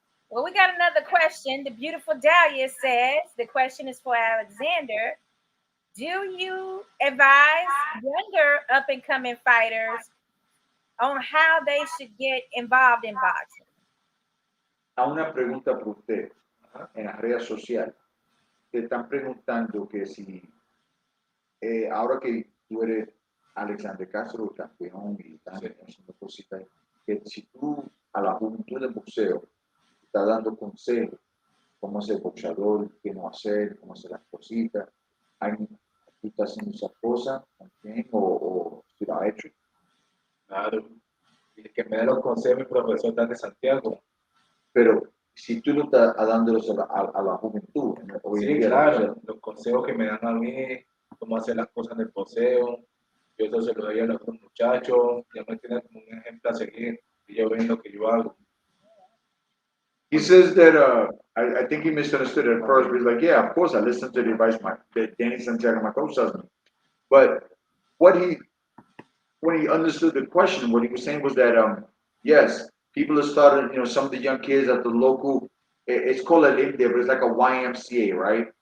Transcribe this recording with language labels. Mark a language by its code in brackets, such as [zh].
[en] Well, we got another question. The beautiful Dahlia says, the question is for Alexander. Do you advise younger up-and-coming fighters on how they should get involved in boxing? [es] A una pregunta para usted. En las redes sociales. Te están preguntando que si, ahora que tú eres Alexander Castro, campeón, y estás haciendo cositas, que si tú a la juventud del boxeo estás dando consejos, cómo ser boxeador, qué no hacer, cómo hacer las cositas, ¿tú estás haciendo esas cosas también o si lo has hecho? Claro, y el que me da los consejos es mi profesor Danny Santiago. Pero si tú no estás dándolos a la juventud, hoy en día, claro, los consejos que me dan a mí, cómo hacer las cosas en el boxeo, yo eso se lo doy a los otros muchachos, ya me tienen como un ejemplo a seguir, y yo ven lo que yo hago. [en] He says that, I think he misunderstood it at first, but he's like, yeah, of course I listen to the advice that Danny Santiago, my coach, tells me. But when he understood the question, what he was saying was that, yes, people have started, you know, some of the young kids at the local, it's called an India, but it's like a YMCA, right?